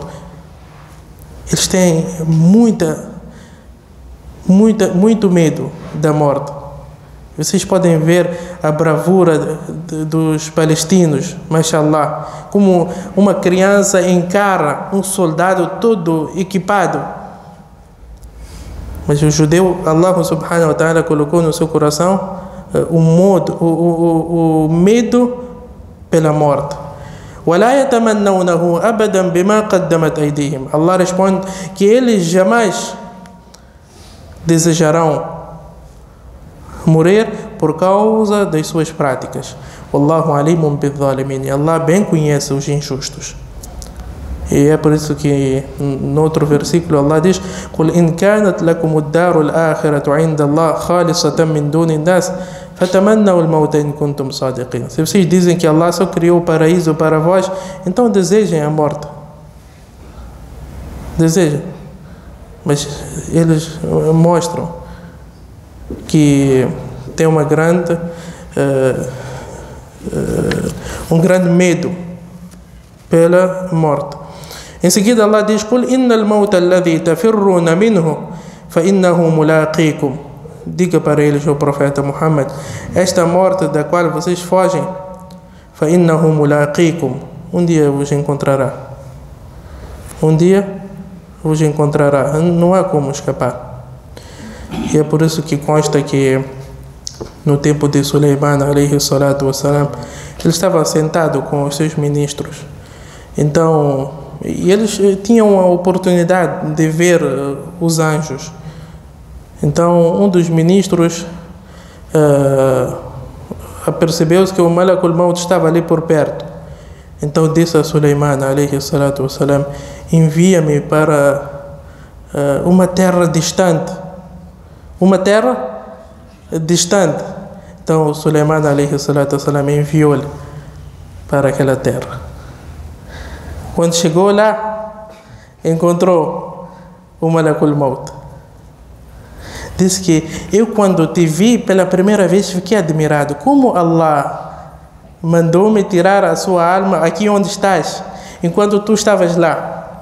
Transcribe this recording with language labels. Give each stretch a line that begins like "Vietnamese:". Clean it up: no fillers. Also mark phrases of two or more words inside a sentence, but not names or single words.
Portuguese: Eles têm muito medo da morte. Vocês podem ver a bravura dos palestinos, mashallah, como uma criança encara um soldado todo equipado. Mas o judeu,
Arabic: الله سبحانه وتعالى
Portuguese: colocou no seu coração o medo pela morte.
Arabic: وَلَا يَتَمَنَّوْنَهُ أَبَدًا بِمَا قَدَّمَتْ أَيْدِيهِمْ.
Portuguese: Allah responde que eles jamais desejarão morrer por causa das suas práticas.
Arabic: والله عليم بالظالمين.
Portuguese: Allah bem conhece os injustos. E é por isso que no outro versículo Allah diz:
Arabic: قُلْ إِنْ كَانَتْ لَكُمُ الدَّارُ الْآخِرَةُ عِنْدَ اللَّهِ خَالِصَةً مِنْ دُونِ النَّاسِ فَتَمَنَّوُا الْمَوْتَ إِنْ كُنْتُمْ صَادِقِينَ.
Portuguese: Se vocês dizem que Allah só criou o paraíso para vós, então desejem a morte. Desejem. Mas eles mostram que tem um grande medo pela morte. Em seguida Allah diz:
Arabic: قُلْ إِنَّ الْمَوْتَ الَّذِي تَفِرُّونَ مِنْهُ فَإِنَّهُ مُلَاقِيكُم.
Portuguese: Diga para eles, o profeta Muhammad, esta morte da qual vocês fogem,
Arabic: فَإِنَّهُ مُلَاقِيكُم,
Portuguese: um dia vos encontrará. Um dia vos encontrará. Não há como escapar. E é por isso que consta que no tempo de Suleiman
Arabic: عليه الصلاة والسلام,
Portuguese: ele estava sentado com os seus ministros. Então, e eles tinham a oportunidade de ver os anjos. Então, um dos ministros apercebeu-se que o
Arabic: ملك الموت
Portuguese: estava ali por perto. Então disse a Suleiman
Arabic: عليه الصلاة والسلام:
Portuguese: envia-me para uma terra distante. Uma terra distante. Então Suleiman
Arabic: عليه الصلاة والسلام
Portuguese: enviou-lhe para aquela terra. Quando chegou lá, encontrou o
Arabic: ملك الموت.
Portuguese: Disse que eu, quando te vi pela primeira vez, fiquei admirado. Como Allah mandou-me tirar a sua alma aqui onde estás, enquanto tu estavas lá.